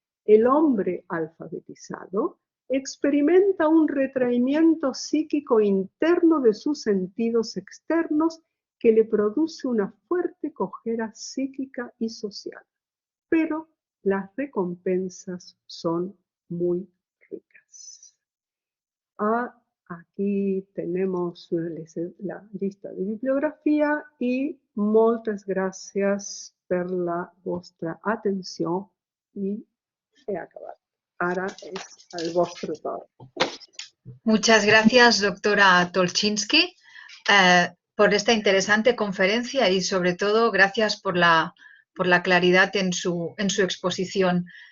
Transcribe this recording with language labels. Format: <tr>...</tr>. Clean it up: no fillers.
<es>El hombre alfabetizado experimenta un retraimiento psíquico interno de sus sentidos externos que le produce una fuerte cojera psíquica y social. Pero las recompensas son muy ricas.</es> <ca>Aquí tenemos la lista de bibliografia i moltes gràcies per la vostra atenció i he acabat. Ara és el vostre torn.</ca> <es>Muchas gracias, doctora Tolchinsky, por esta interesante conferencia y sobre todo gracias por la claridad en su exposición.</es>